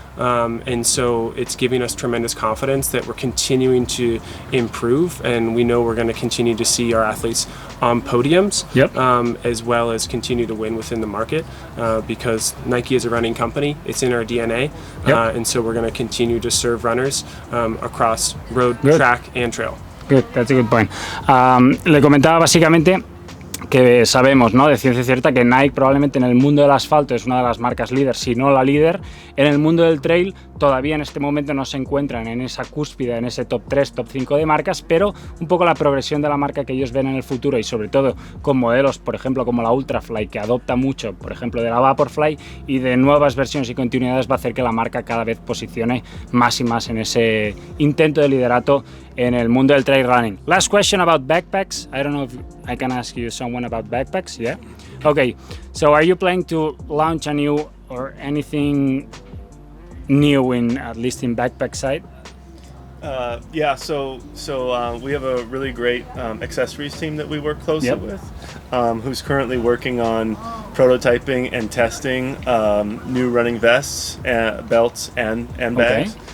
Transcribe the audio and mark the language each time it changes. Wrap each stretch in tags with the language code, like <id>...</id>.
<en>And so it's giving us tremendous confidence that we're continuing to improve, and we know we're going to continue to see our athletes on podiums, as well as continue to win within the market, because Nike is a running company. It's in our DNA, and so we're going to continue to serve runners across road, track, and trail. Good, that's a good point.</en> <es>Le comentaba básicamente que sabemos, ¿no?, de ciencia cierta que Nike probablemente en el mundo del asfalto es una de las marcas líder, si no la líder. En el mundo del trail todavía en este momento no se encuentran en esa cúspide, en ese top 3, top 5 de marcas, pero un poco la progresión de la marca que ellos ven en el futuro, y sobre todo con modelos, por ejemplo, como la Ultrafly, que adopta mucho, por ejemplo, de la Vaporfly, y de nuevas versiones y continuidades, va a hacer que la marca cada vez posicione más y más en ese intento de liderato en el mundo del trail running.</es> <en>Last question about backpacks. I don't know if I can ask you someone about backpacks. Yeah. Okay. So are you planning to launch a new or anything new in, at least in backpack side? Yeah. So we have a really great accessories team that we work closely with, who's currently working on prototyping and testing new running vests, belts, and bags.</en>